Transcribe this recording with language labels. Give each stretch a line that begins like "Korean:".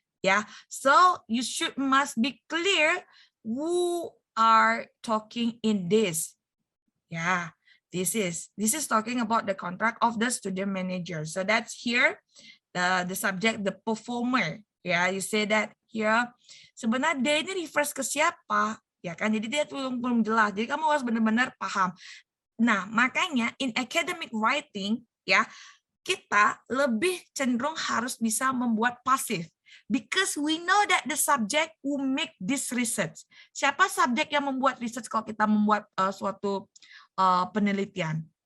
English: Yeah, so you must be clear who are talking in this. Yeah, this is talking about the contract of the student manager. So that's here the subject, the performer. Ya, you say that here.
Indonesian: Sebenarnya dia ini refers ke siapa? Ya kan, jadi dia belum jelas. Jadi kamu harus benar-benar paham. Nah, makanya
English: in academic writing,
Indonesian: ya, kita lebih cenderung harus bisa membuat pasif.
English: Because we know that the subject who make this research.
Indonesian: Siapa subjek yang membuat research kalau kita membuat suatu penelitian?